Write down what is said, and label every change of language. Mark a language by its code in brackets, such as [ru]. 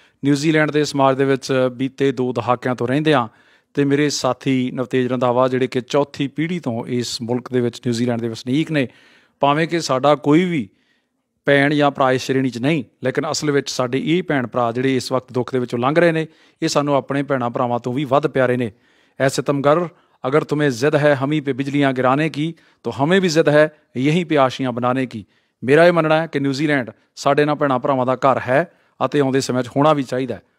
[pa] New Zealand ਦੇ ਸਮਾਜ ਦੇ ਵਿੱਚ ਬੀਤੇ 2 ਦਹਾਕਿਆਂ ਤੋਂ ਰਹਿੰਦਿਆਂ ਅਤੇ ਮੇਰੇ ਸਾਥੀ ਨਵਤੇਜ ਰੰਧਾਵਾ ਜਿਹੜੇ ਕਿ ਚੌਥੀ ਪੀੜ੍ਹੀ ਤੋਂ ਇਸ ਮੁਲਕ ਦੇ ਵਿੱਚ ਨਿਊਜ਼ੀਲੈਂਡ ਦੇ ਵਸਨੀਕ ਨੇ, ਭਾਵੇਂ ਕਿ ਸਾਡਾ ਕੋਈ ਵੀ ਭੈਣ ਜਾਂ ਭਰਾ ਇਸ ਸ਼੍ਰੇਣੀ 'ਚ ਨਹੀਂ, ਲੇਕਿਨ ਅਸਲ ਵਿੱਚ ਸਾਡੇ ਇਹ ਭੈਣ ਭਰਾ ਜਿਹੜੇ ਇਸ ਵਕਤ ਦੁੱਖ ਦੇ ਵਿੱਚੋਂ ਲੰਘ ਰਹੇ ਨੇ, ਇਹ ਸਾਨੂੰ ਆਪਣੇ ਭੈਣਾਂ ਭਰਾਵਾਂ ਤੋਂ ਵੀ ਵੱਧ ਪਿਆਰੇ ਨੇ। [hi] ਐ सितमगर अगर तुम्हें ज़िद है हम ही पे बिजलियाँ गिराने की तो हमें भी ज़िद है यहीं पे आशियाँ बनाने की। [pa] ਮੇਰਾ ਇਹ ਮੰਨਣਾ ਹੈ ਕਿ ਨਿਊਜ਼ੀਲੈਂਡ ਸਾਡੇ ਨਾਲ ਭੈਣਾਂ ਭਰਾਵਾਂ ਦਾ ਘਰ ਹੈ ਅਤੇ ਆਉਂਦੇ ਸਮੇਂ 'ਚ ਹੋਣਾ ਵੀ ਚਾਹੀਦਾ ਹੈ।